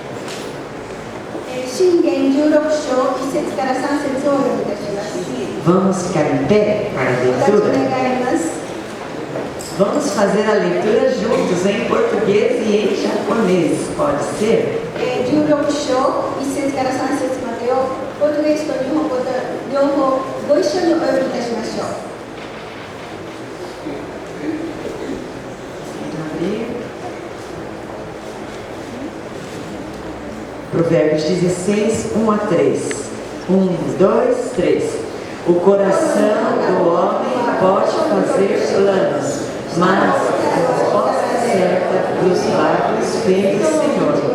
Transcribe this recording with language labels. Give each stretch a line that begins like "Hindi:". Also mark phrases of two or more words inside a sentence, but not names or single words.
Portuguese: Vamos ficar em pé para a leitura? Vamos fazer a leitura juntos em português e em japonês, pode ser?
Japanese: 16 章1節から3節までをポルトゲースと日本語と両方ご一緒にお読みいたしましょう。
Portuguese: Provérbios 16, 1 a 3. 1, 2, 3. O coração do homem pode fazer planos, mas a resposta certa dos lábios vem do Senhor.